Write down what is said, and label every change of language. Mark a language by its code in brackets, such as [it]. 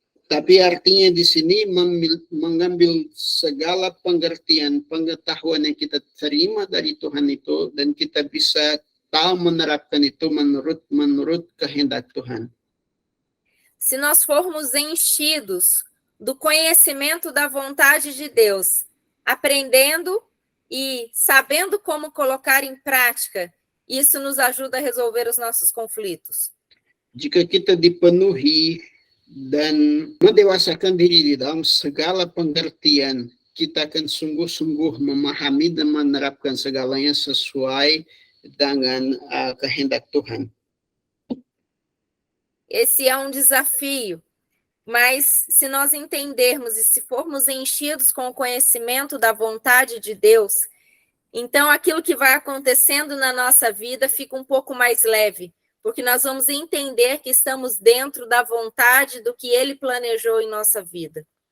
[id] tapi artinya di sini mengambil segala pengertian, pengetahuan yang kita terima dari Tuhan itu, dan kita bisa tahu menerapkan itu menurut kehendak Tuhan. [pt] Se nós formos enchidos do conhecimento da vontade de Deus, aprendendo e sabendo como colocar em prática, isso nos ajuda a resolver os nossos conflitos. [id] Jika kita dipenuhi dan mendewasakan diri di dalam segala pengertian, kita akan sungguh-sungguh memahami dan menerapkan segalanya sesuai dengan kehendak Tuhan. [pt] Esse é um desafio, mas se nós entendermos e se formos enchidos com o conhecimento da vontade de Deus, então aquilo que vai acontecendo na nossa vida fica um pouco mais leve, porque nós vamos entender que estamos dentro da vontade do que Ele planejou em nossa vida.